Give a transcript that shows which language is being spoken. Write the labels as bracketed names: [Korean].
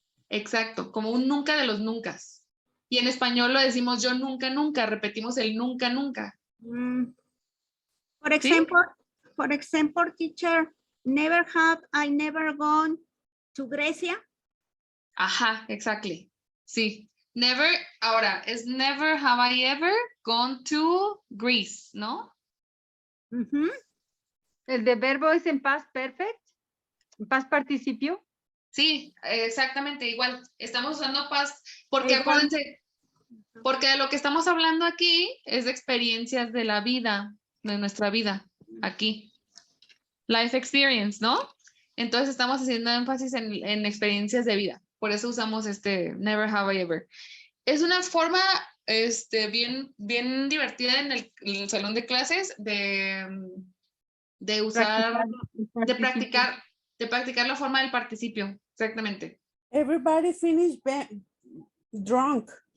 [Spanish] Exacto, como un nunca de los nunca. Y en español lo decimos yo nunca, nunca, repetimos el nunca, nunca. [English] For example, teacher, never have I never gone to Grecia. Ajá, exactly. Sí. Never, [Spanish] ahora, es [English] never have I ever gone to Greece, ¿no? Ujú. [Spanish] El de verbo es en past perfect, en past participio. Sí, exactamente, igual. Estamos usando past, porque Igual. acuérdense, porque de lo que estamos hablando aquí es de experiencias de la vida, de nuestra vida, aquí. Life experience, ¿no? Entonces estamos haciendo énfasis en experiencias de vida. Por eso usamos este [English] never have I ever. [Spanish] Es una forma bien divertida en el salón de clases de usar, Practicar el participio. de practicar la forma del participio. Exactamente. [English] Everybody finished drunk.